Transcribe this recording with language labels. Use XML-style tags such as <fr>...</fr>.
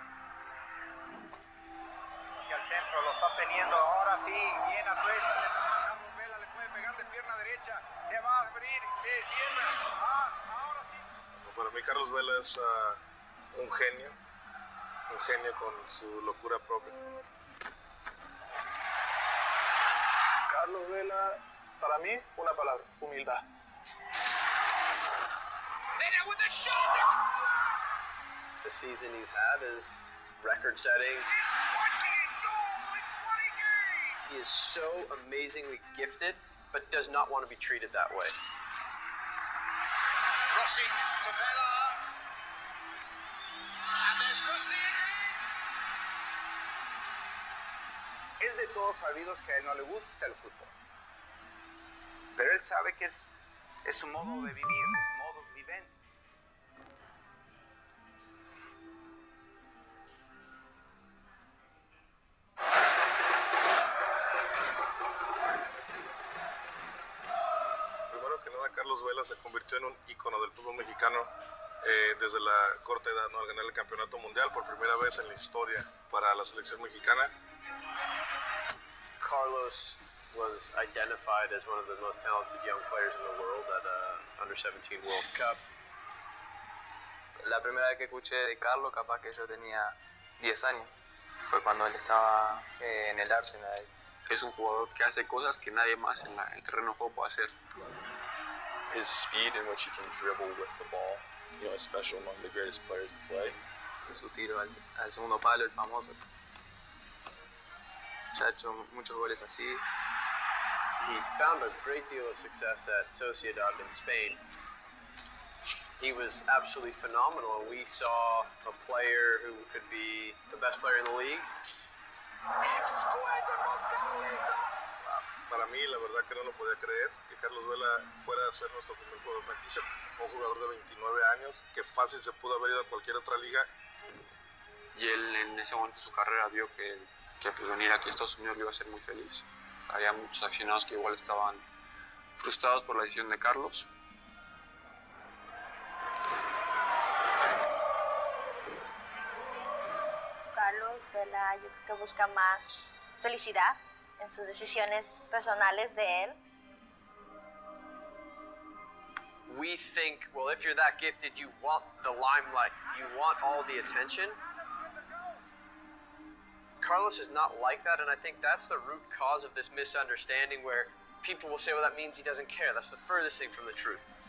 <es>Centro lo está teniendo ahora sí, bien a suelta, Carlos Vela le puede pegar de pierna derecha, se va a abrir, se cierra, ahora sí. Para mí Carlos Vela es un genio con su locura propia. Carlos Vela, para mí, una palabra, humildad.</es> <en>Vela with the shot! The season he's had is record-setting. He is so amazingly gifted, but does not want to be treated that way. Rossi to Vela. And there's Rossi again.</en> <es>Es de todos sabidos que a él no le gusta el fútbol. Pero él sabe que es su modo de vivir, su modus vivendi. Carlos Vela se convirtió en un ícono del fútbol mexicano desde la corta edad, ¿no? Al ganar el campeonato mundial por primera vez en la historia para la selección mexicana.</es> <en>Carlos was identified as one of the most talented young players in the world at Under-17 World Cup.</en> <es>La primera vez que escuché de Carlos, capaz que yo tenía 10 años, fue cuando él estaba en el Arsenal. Es un jugador que hace cosas que nadie más en el terreno de juego puede hacer.</es> <en>His speed in which he can dribble with the ball, is special among the greatest players to play.</en> <es>Su tiro al segundo palo, el famoso. Ya ha hecho muchos goles así.</es> <en>He found a great deal of success at Sociedad in Spain. He was absolutely phenomenal, and we saw a player who could be the best player in the league.</en> <es>Para mí, la verdad que no lo podía creer que Carlos Vela fuera a ser nuestro primer jugador franquicia, un jugador de 29 años que fácil se pudo haber ido a cualquier otra liga. Y él en ese momento de su carrera vio que venir aquí a Estados Unidos le iba a ser muy feliz. Había muchos aficionados que igual estaban frustrados por la decisión de Carlos. Carlos Vela, yo creo que busca más felicidad en sus decisiones personales de él.</es> <en>We think, well, if you're that gifted, you want the limelight, you want all the attention. Carlos is not like that, and I think that's the root cause of this misunderstanding where people will say, well, that means he doesn't care. That's the furthest thing from the truth.</en>